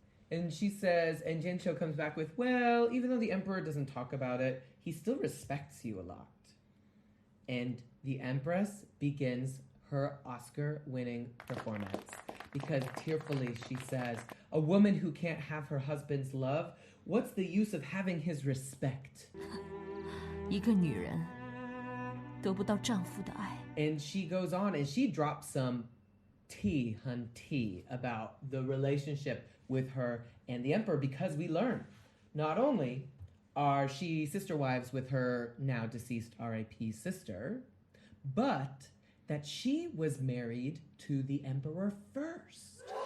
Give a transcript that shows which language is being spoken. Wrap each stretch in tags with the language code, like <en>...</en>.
<en>And she says, and Jianqiu comes back with, well, even though the Emperor doesn't talk about it, he still respects you a lot. And the Empress begins her Oscar-winning performance. Because tearfully she says, a woman who can't have her husband's love, what's the use of having his respect?</en> <zh>一个女人得不到丈夫的爱，</zh> <en>And she goes on and she drops some tea about the relationship with her and the emperor, because we learn not only are she sister wives with her now deceased R.I.P. sister, but that she was married to the emperor first.</en>